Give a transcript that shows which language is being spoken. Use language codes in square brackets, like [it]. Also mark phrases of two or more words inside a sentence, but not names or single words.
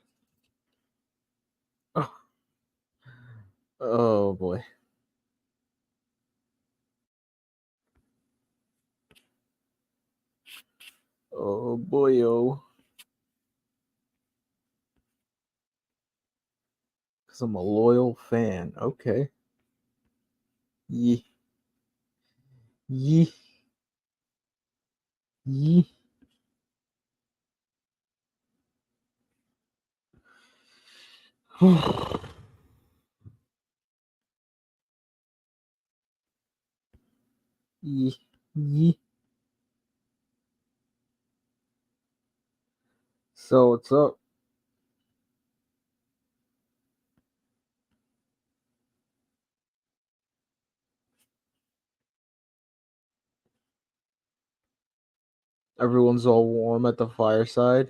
[en] Oh, oh boy. Oh boy, oh. Because I'm a loyal fan. Okay. Yee. Yee. Yee. Yee. Yee. So what's up? Everyone's all warm at the fireside.